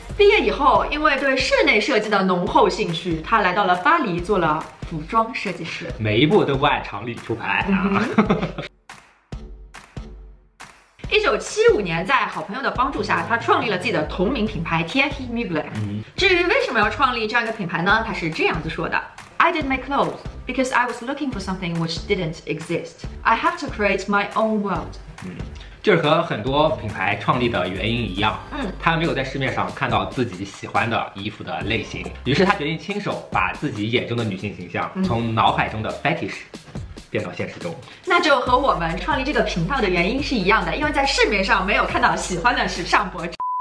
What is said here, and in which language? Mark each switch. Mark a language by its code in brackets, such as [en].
[zh] 毕业以后，因为对室内设计的浓厚兴趣，他来到了巴黎做了服装设计师。每一步都不按常理出牌啊。 1975年，在好朋友的帮助下，他创立了自己的同名品牌 Thierry Mugler。至于为什么要创立这样一个品牌呢？他是这样子说的 ： [en] I didn't make clothes because I was looking for something which didn't exist. I have to create my own world. [zh] 就是和很多品牌创立的原因一样，他没有在市面上看到自己喜欢的衣服的类型，于是他决定亲手把自己眼中的女性形象从脑海中的 fetish变到现实中。那就和我们创立这个频道的原因是一样的，因为在市面上没有看到喜欢的时尚博主。